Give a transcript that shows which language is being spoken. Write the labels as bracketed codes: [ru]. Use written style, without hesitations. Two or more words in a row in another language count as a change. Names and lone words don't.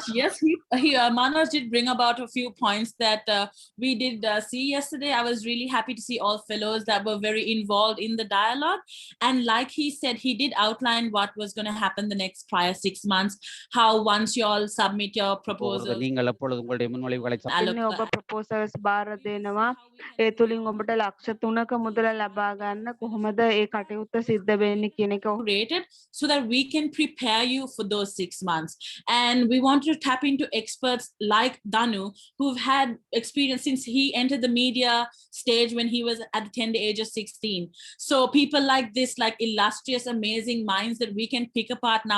[en] Yes, Manoj did bring about a few points that we did see yesterday. I was really happy to see all fellows that were very involved in the dialogue. And like he said, he did outline what was going to happen the next prior 6 months, how once you all submit your proposals, [ta] நீங்கள் எப்பொழுது உங்களுடைய முன்மொழிவுகளை [si] ඉන්නේ ඔබ ප්‍රොපෝසල්ස් බාර දෙනවා. ඒ තුලින් ඔබට ලක්ෂ 3ක මුදල ලබා ගන්න කොහොමද ඒ කටයුත්ත සිද්ධ වෙන්නේ කියන එක [en] created so that we can prepare you for those 6 months. And we want to tap into experts like Danu, who've had experience since he entered the media stage when he was at the tender age of 16. So people like this, like illustrious, amazing minds that we can pick apart now.